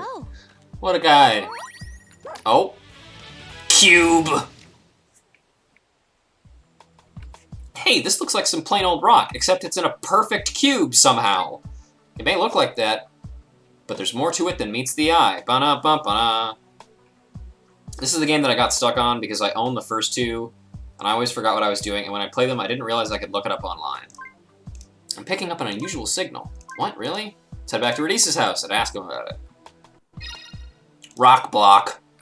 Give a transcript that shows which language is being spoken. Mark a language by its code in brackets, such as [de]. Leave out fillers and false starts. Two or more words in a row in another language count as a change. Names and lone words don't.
[en] Go. What a guy. Oh. Cube. Hey, this looks like some plain old rock, except it's in a perfect cube somehow. It may look like that, but there's more to it than meets the eye. Ba-na-ba-ba-na. This is the game that I got stuck on because I own the first two, and I always forgot what I was doing, and when I played them, I didn't realize I could look it up online. I'm picking up an unusual signal. What, really? Let's head back to Radice's house and ask him about it. Rock block.